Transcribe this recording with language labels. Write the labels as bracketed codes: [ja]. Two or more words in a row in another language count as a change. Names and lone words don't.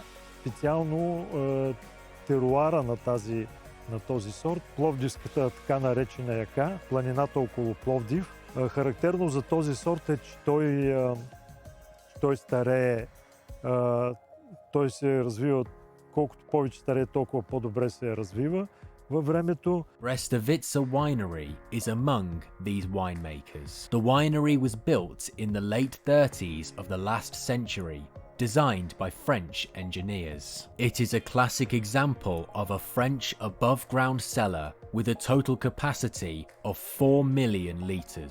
[bg] Специално теруара на този сорт, пловдивската така наречена яка, планината около Пловдив. Характерно за този сорт е, че той старее, той се развива, колкото повече старее, толкова по-добре се развива във времето. [en] Brestovica Winery is among these winemakers. The winery was built in the late 30s of the last century, designed by French engineers. It is a classic example of a French above-ground cellar with a total capacity of 4 million litres.